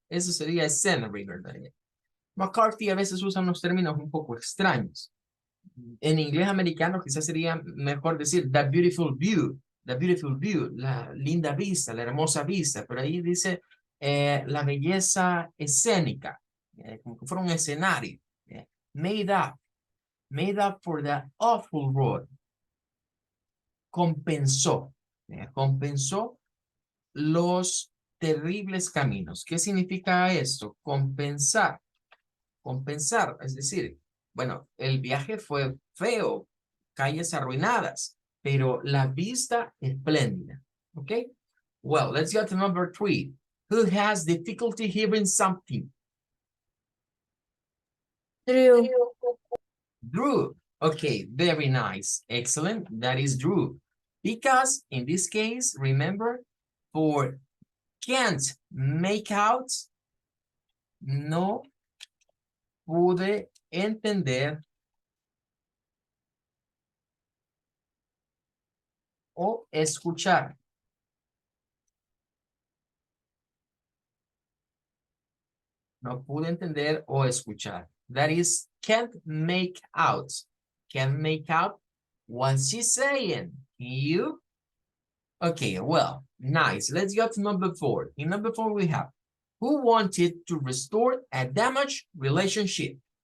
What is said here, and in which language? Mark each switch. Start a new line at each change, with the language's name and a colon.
Spanish: Eso sería scenery, ¿verdad? McCarthy a veces usa unos términos un poco extraños. En inglés americano quizás sería mejor decir
English: the beautiful view,
Spanish: la linda vista, la hermosa vista, pero ahí dice la belleza escénica, como que fuera un escenario.
English: Made up for the awful road.
Spanish: Compensó, compensó los terribles caminos. ¿Qué significa esto? Compensar. Compensar, es decir, bueno, el viaje fue feo, calles arruinadas, pero la vista espléndida.
English: ¿Ok? Well, let's go to number 3. Who has difficulty hearing something? Drew. Drew. Okay, very nice. Excellent. That is Drew. Because in this case, remember, for can't make out,
Spanish: no pude entender o escuchar. No pude entender o escuchar.
English: That is, can't make out. Can't make out what she's saying. You? Okay, well, nice. Let's go to number 4. In number 4, we have Who wanted to restore a damaged relationship?